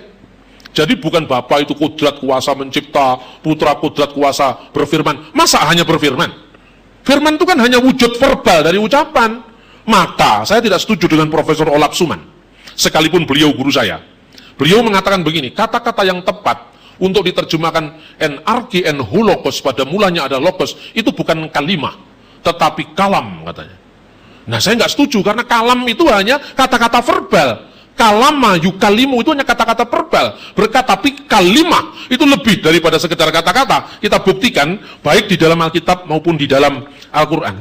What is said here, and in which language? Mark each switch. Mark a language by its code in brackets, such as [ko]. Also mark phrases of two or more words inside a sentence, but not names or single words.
[id] Jadi bukan Bapa itu kudrat kuasa mencipta, Putra kudrat kuasa berfirman. Masa hanya berfirman? Firman itu kan hanya wujud verbal dari ucapan. Maka saya tidak setuju dengan Profesor Olap Suman. Sekalipun beliau guru saya. Beliau mengatakan begini, kata-kata yang tepat untuk diterjemahkan NRK en holokos, pada mulanya ada logos, itu bukan kalimah, tetapi kalam katanya. Nah, saya nggak setuju karena kalam itu hanya kata-kata verbal. [ar] كلّم يكلّم [id] itu hanya kata-kata verbal. Berkata, tapi kalimah itu lebih daripada sekedar kata-kata. Kita buktikan baik di dalam Alkitab maupun di dalam Al-Quran.